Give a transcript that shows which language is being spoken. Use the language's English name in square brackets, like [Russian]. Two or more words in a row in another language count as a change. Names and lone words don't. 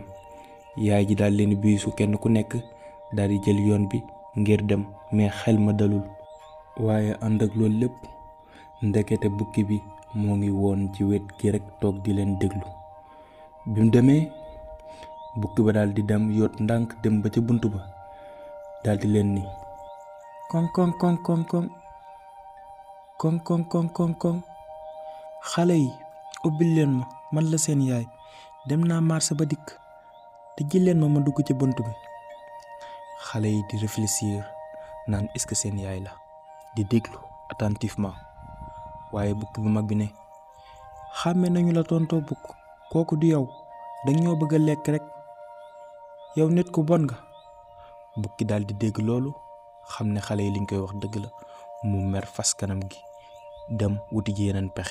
[Wolof] yaay ji daal leen biisu kenn ku nekk daal di jël yoon bi ngir dem, mais xel ma dalul. waaye ànd ak loolu lépp ndekete bukki bi moo ngi woon ci wet gi rekk toog di leen déglu. bi mu demee bukki ba daal di dem yoot ndànk dem ba ca bunt ba daal di leen ni, koŋ koŋ koŋ koŋ koŋ koŋ koŋ koŋ koŋ koŋ xale yi ubbil leen ma, man la seen yaay, dem naa marché ba dikk, te ji leen ma dugg ci bunt bi. xale yi di réfléchir naan [French] est-ce que [Wolof] seen yaay la, di déglu attentivement. waaye bukki bu mag bi ne, xàmme nañu la tontoo bukk, kooku du yow, dañ ñoo bëgg a lekk rekk, yow nit ku bon nga. bukki daal di dégg loolu, xam ne xale yi liñ koy wax dëgg la, mu mer fas kanam gi dem wuti ji yeneen pexe.